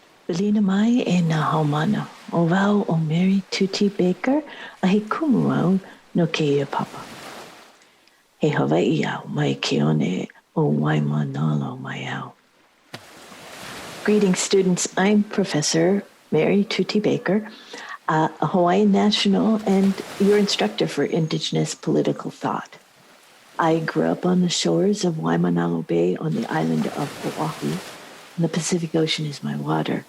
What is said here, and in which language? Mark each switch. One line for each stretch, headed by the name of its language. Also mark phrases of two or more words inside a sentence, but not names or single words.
Hawaiian: Belina mai e na haumana, o wau o Mary Tuti Baker, a he kumu au no keia papa. He Hawaii au mai keone o Waimanalo mai au.
English: Greetings, students. I'm Professor Mary Tuti Baker, a Hawaiian national and your instructor for Indigenous political thought. I grew up on the shores of Waimanalo Bay on the island of Oahu, and the Pacific Ocean is my water.